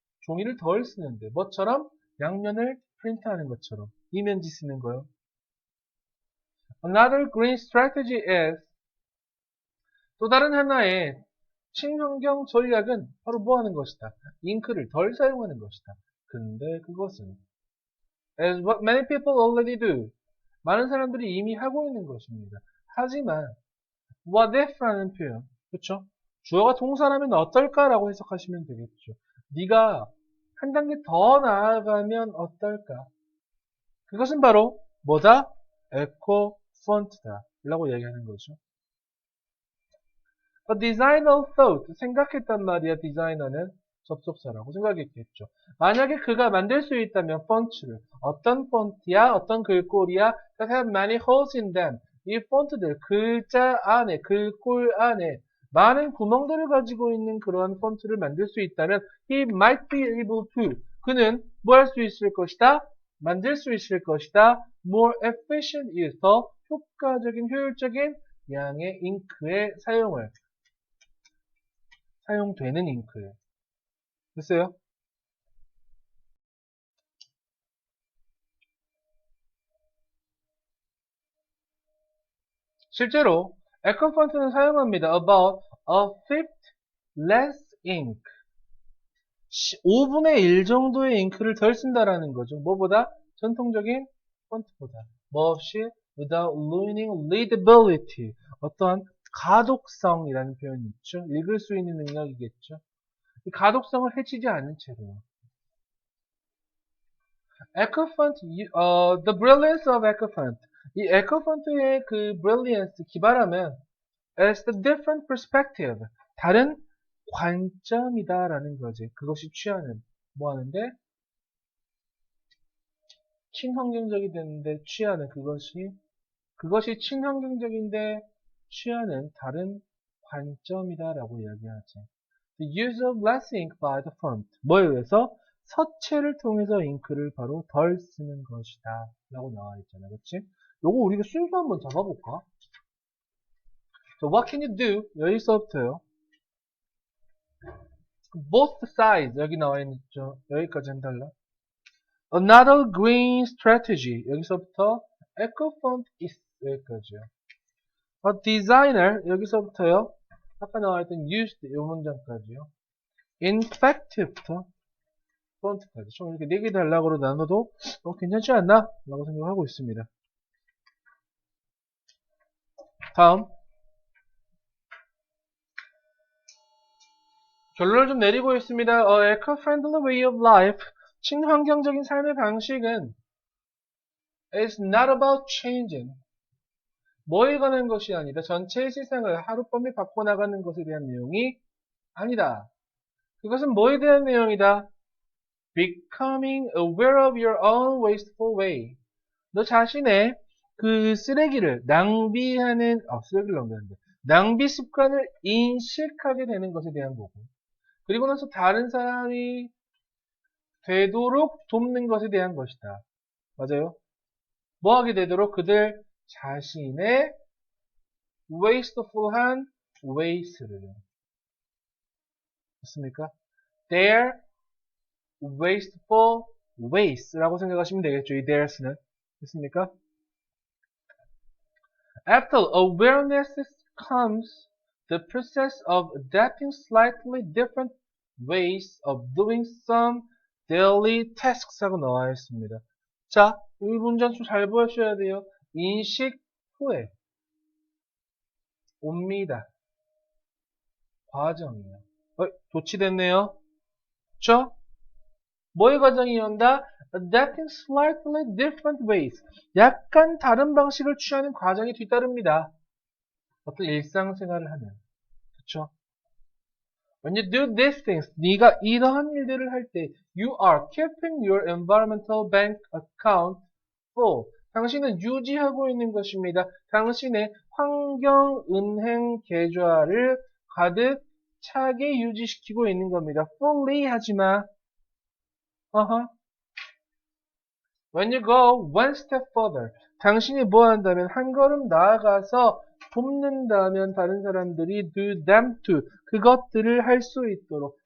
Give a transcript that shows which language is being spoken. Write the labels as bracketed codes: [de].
[ko] 종이를 덜 쓰는데. 뭐처럼? 양면을 프린트하는 것처럼. 이면지 쓰는 거요. [en] Another green strategy is [ko] 또 다른 하나의 친환경 전략은 바로 뭐 하는 것이다? 잉크를 덜 사용하는 것이다. 근데 그것은 [en] as what many people already do. [ko] 많은 사람들이 이미 하고 있는 것입니다. 하지만 what if라는 표현, 그렇죠? 주어가 동사라면 어떨까라고 해석하시면 되겠죠. 네가 한 단계 더 나아가면 어떨까? 그것은 바로 뭐다? 에코 폰트다 라고 얘기하는 거죠. [en] A designer thought, [ko] 생각했단 말이야. 디자이너는 접속사라고 생각했겠죠. 만약에 그가 만들 수 있다면 폰트를 어떤 폰트야, 어떤 글꼴이야, [en] that have many holes in them. [ko] 이 폰트들 글자 안에, 글꼴 안에 많은 구멍들을 가지고 있는 그러한 폰트를 만들 수 있다면 [en] he might be able to. [ko] 그는 뭐 할 수 있을 것이다? 만들 수 있을 것이다. [en] more efficient use, [ko] 더 효과적인, 효율적인 양의 잉크의 사용되는 잉크예요. 됐어요? 실제로 에코폰트는 사용합니다. [en] About a fifth less ink. [ko] 5분의 1 정도의 잉크를 덜 쓴다라는 거죠. 뭐보다? 전통적인 폰트보다. 뭐 없이 [en] without ruining readability. [ko] 어떠한 가독성이라는 표현이 있죠. 읽을 수 있는 능력이겠죠. 이 가독성을 해치지 않는 채로. [en] EcoFont, the brilliance of EcoFont. [ko] 이 에코폰트의 그 [en] brilliance, [ko] 기발함은 [en] as the different perspective, [ko] 다른 관점이다라는 거지. 그것이 취하는, 뭐 하는데? 친환경적이 되는데 취하는 그것이 친환경적인데 취하는 다른 관점이다라고 이야기하지. [en] The use of less ink by the font. [ko] 뭐에 의해서? 서체를 통해서 잉크를 바로 덜 쓰는 것이다. 라고 나와 있잖아. 그치? 요거 우리가 순서 한번 잡아볼까? [en] So what can you do? [ko] 여기서부터요. [en] Both sides. [ko] 여기 나와 있죠. 여기까지 해달라. [en] Another green strategy. [ko] 여기서부터 eco font is 여기까지요. A designer. 여기서부터요. 아까 나와 있던 used 이 문장까지요. In fact부터 폰트까지 총 이렇게 4개 단락으로 나눠도 괜찮지 않나? 라고 생각하고 있습니다. 다음 결론을 좀 내리고 있습니다. [en] Eco-friendly way of life, [ko] 친환경적인 삶의 방식은 [en] is not about changing, [ko] 뭐에 관한 것이 아니다. 전체의 세상을 하룻밤에 바꿔나가는 것에 대한 내용이 아니다. 그것은 뭐에 대한 내용이다? [en] Becoming aware of your own wasteful way. [ko] 너 자신의 그 쓰레기를 낭비하는, 낭비 습관을 인식하게 되는 것에 대한 거고. 그리고 나서 다른 사람이 되도록 돕는 것에 대한 것이다. 맞아요? 뭐 하게 되도록? 그들 자신의 wasteful한 waste를. 맞습니까? [en] Their wasteful waste [ko] 라고 생각하시면 되겠죠. 이 theirs는. 됐습니까? [en] After awareness comes the process of adapting slightly different ways of doing some daily tasks [ko] 라고 나와 있습니다. 자, 이 문장 좀 잘 보셔야 돼요. 인식 후에 옵니다. 과정이에요. 도치됐네요. 그쵸? 뭐의 과정이 온다? [en] Adapting slightly different ways. [ko] 약간 다른 방식을 취하는 과정이 뒤따릅니다. 어떤 일상생활을 하는. 그쵸? [en] When you do these things, [ko] 네가 이러한 일들을 할 때, [en] you are keeping your environmental bank account full. [ko] 당신은 유지하고 있는 것입니다. 당신의 환경은행 계좌를 가득 차게 유지시키고 있는 겁니다. fully 하지마. [en] When you go one step further, [ko] 당신이 뭐 한다면 한 걸음 나아가서 돕는다면 다른 사람들이 [en] do them to [ko] 그것들을 할 수 있도록.